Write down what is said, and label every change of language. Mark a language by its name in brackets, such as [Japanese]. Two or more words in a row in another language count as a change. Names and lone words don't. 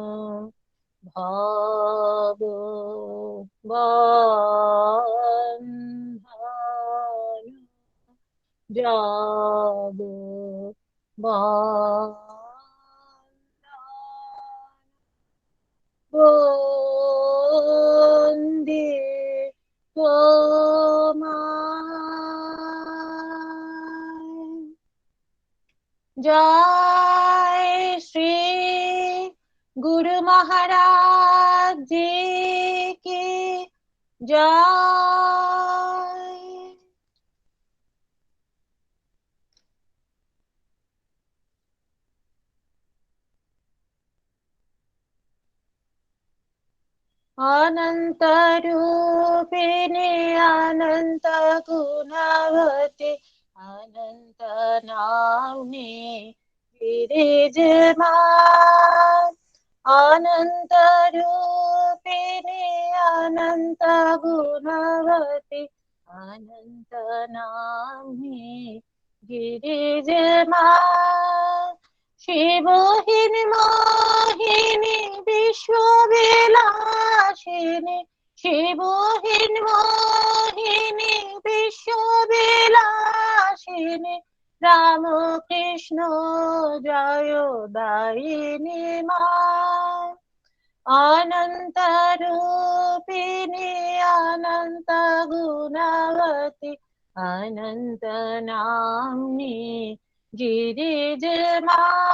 [Bangla] ভব বন্ধন জব বন্দে তোমায়। [Hindi] जय श्री गुरु महाराज जी की जय। [Bangla] অনন্ত রূপিণী অনন্ত গুণবতী অনন্ত নাম্নী বিরাজমান, অনন্ত রূপিণী অনন্ত গুণবতী অনন্ত নাম্নী বিরাজমান, শিবহীন মোহিনী বিশ্ববিলাসিনী, শিবহীন মোহিনী বিশ্ববিলাসিনী, রাম কৃষ্ণ জয় দায়িনী মা, অনন্ত রূপিণী অনন্ত গুণবতী অনন্ত নাম্নী গিরিজমা,